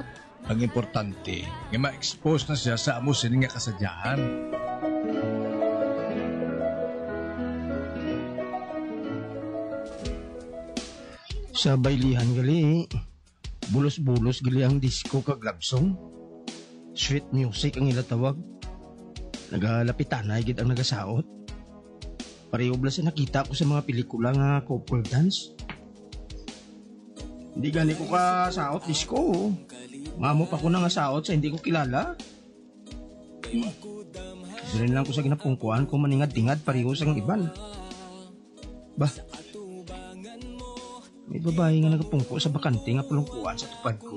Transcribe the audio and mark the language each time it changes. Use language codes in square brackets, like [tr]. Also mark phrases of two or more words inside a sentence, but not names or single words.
[hil] Ang importante, nga ma-expose na siya sa amo sila nga kasadyahan. Sa baylihan gali, bulos-bulos gali ang disco kag [en] love song. Sweet music [hil] ang ilatawag. Nagalapitan na gid ang nagasaot. Pareho bala sa nakita ko sa mga pelikula nga [en] couple dance. [hil] Hindi gani ko ka saot disco. Mamo pa ko na nga saot sa hindi ko kilala. Diyan lang ko sa ginapungkuan ko maningad-tingad pareho sang iban. Bah, may babae nga nagapungko sa bakante nga pulungkuan sa tupad ko.